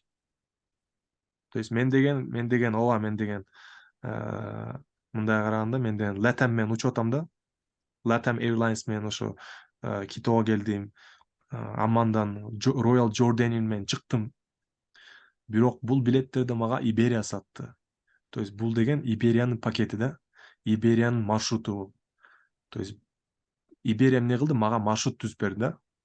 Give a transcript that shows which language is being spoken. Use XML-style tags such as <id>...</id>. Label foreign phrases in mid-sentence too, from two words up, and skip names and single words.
<ru>То есть</ru> <ky>мен деген мындай караганда мен деген LATAM менен учуп атам да. LATAM Airlines менен ошо Китого келдим. Аммандан Royal Jordanian менен чыктым. Бирок бул билеттерди мага Iberia сатты.</ky> <ru>То есть</ru> <ky>бул деген Iberia'нын пакети да. Iberia'нын маршруту.</ky> <ru>То есть</ru> <ky>Iberia эмне кылды? Мага маршрут түзүп берди да.</ky>